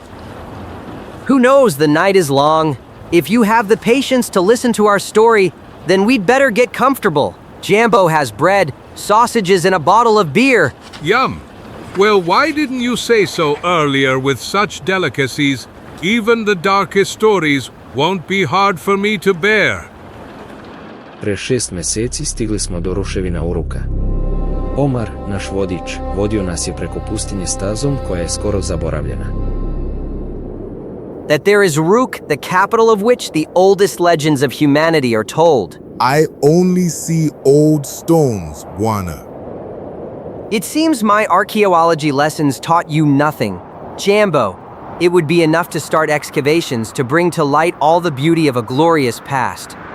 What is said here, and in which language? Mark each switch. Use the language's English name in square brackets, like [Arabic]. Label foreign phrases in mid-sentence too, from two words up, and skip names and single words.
[English] Who knows, the night is long. If you have the patience to listen to our story, then we'd better get comfortable. Jambo has bread, sausages, and a bottle of beer. Yum. Well, why didn't you say so earlier with such delicacies? Even the darkest stories won't be hard for me to bear. [Serbian] Pre 6 meseci stigli smo do ruševina Uruka. Omar, naš vodič, vodio nas je preko pustinje stazom koja je skoro zaboravljena. [English] That there is Uruk, the capital of which the oldest legends of humanity are told. I only see old stones, Wana. It seems my archaeology lessons taught you nothing. Jambo, it would be enough to start excavations to bring to light all the beauty of a glorious past.